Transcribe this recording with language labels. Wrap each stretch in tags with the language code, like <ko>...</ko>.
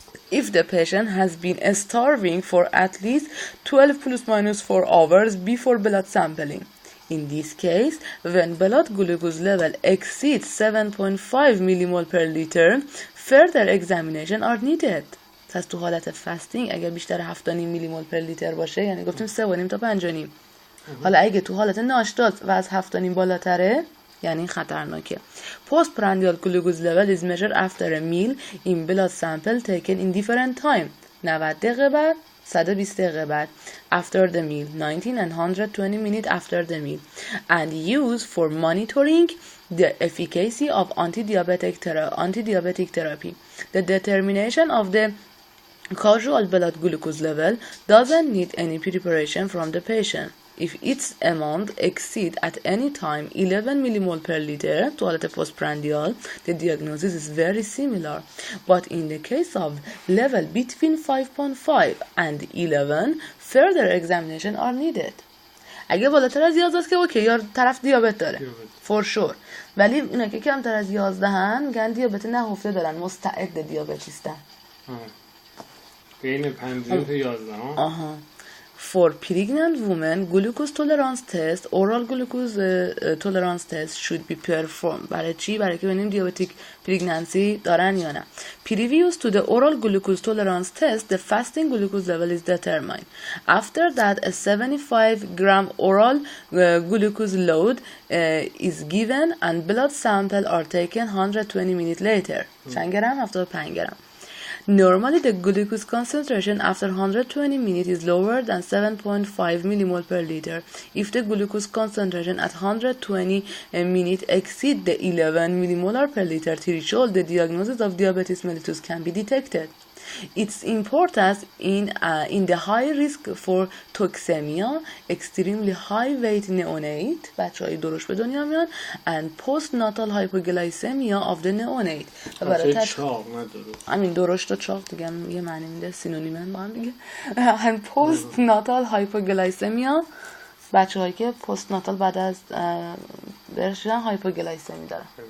<en>if the patient has been starving for at least 12 plus minus 4 hours before blood sampling. In this case, when blood glucose level exceeds 7.5 millimole per liter, further examination are needed.</en> <fa>پس تو حالت فاستینگ اگر بیشتر 7.5 میلیمول پر لیتر باشه یعنی گفتیم 3.5 تا 5.5. حالا اگه تو حالت ناشتات و از 7.5 بالاتره یعنی خطرناکه.</fa> <en>Postprandial glucose level is measured after a meal in blood sample taken in different time.</en> <fa>90 دقیقه بعد 120 دقیقه بعد</fa> <en>after the meal 19 and 120 minutes after the meal and used for monitoring the efficacy of anti-diabetic therapy. The determination of the causal blood glucose level doesn't need any preparation from the patient. If its amount exceeds at any time 11 millimole per liter to حالت postprandial, the diagnosis is very similar. But in the case of level between 5.5 and 11, further examination are needed.</en> <fa>اگه بالاتر از 11 است که اوکی یا طرف دیابت داره</fa> <en>for sure.</en> <fa>ولی اینا که کمتر از 11 هن میگن دیابت نهفته دارن، مستعد دیابتیستن. بین 5 تا 11 ها.</fa> <en>For pregnant women, glucose tolerance test, oral glucose tolerance test should be performed.</en> <fa>برای چی؟ برای که ببینیم دیابتیک pregnancy دارن یا نه.</fa> <en>Previous to the oral glucose tolerance test, the fasting glucose level is determined. After that, a 75 gram oral glucose load is given and blood sample are taken 120 minutes later.</en> <fa>چند گرم؟ 75 گرم.</fa> <en>Normally, the glucose concentration after 120 minutes is lower than 7.5 millimole per liter. If the glucose concentration at 120 minutes exceeds the 11 millimolar per liter threshold, the diagnosis of diabetes mellitus can be detected. Its importance in the high risk for toxemia, extremely high weight neonate,</en> <fa>بچه‌های درشت به دنیا میان,</fa> <en>and postnatal hypoglycemia of the neonate.</en> <fa>چاق نه درشت. همین درشت و چاق دیگه یه معنی میده، سینونیمن با هم دیگه.</fa> <en>and postnatal hypoglycemia</en> <fa>بچه‌هایی که postnatal بعد از برشیدن هایپوگلایسمی دارن.</fa>